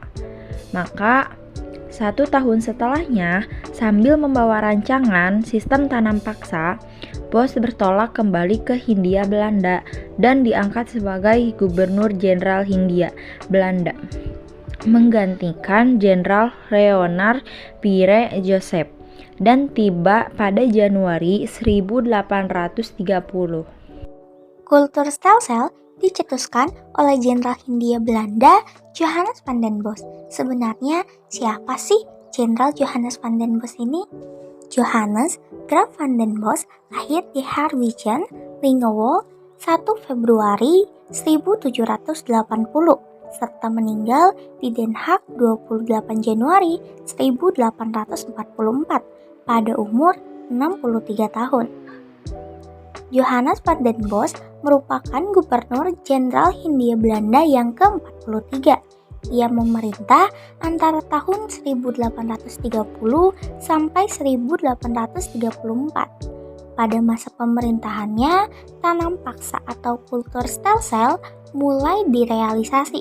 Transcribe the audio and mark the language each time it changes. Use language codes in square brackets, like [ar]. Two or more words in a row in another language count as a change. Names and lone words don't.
[id] Maka 1 tahun setelahnya, sambil membawa rancangan sistem tanam paksa, Bosch bertolak kembali ke Hindia Belanda dan diangkat sebagai Gubernur Jenderal Hindia Belanda, menggantikan Jenderal Leonard Pierre Joseph, dan tiba pada Januari 1830. Kultur stem cell dicetuskan oleh Jenderal Hindia Belanda Johannes van den Bosch. Sebenarnya siapa sih Jenderal Johannes van den Bosch ini? Johannes Graf van den Bosch lahir di Harwegen, Lingewold, 1 Februari 1780 serta meninggal di Den Haag 28 Januari 1844 pada umur 63 tahun. Johannes van den Bosch merupakan Gubernur Jenderal Hindia Belanda yang ke-43. Ia memerintah antara tahun 1830 sampai 1834. Pada masa pemerintahannya, tanam paksa atau kultur stem cell mulai direalisasi.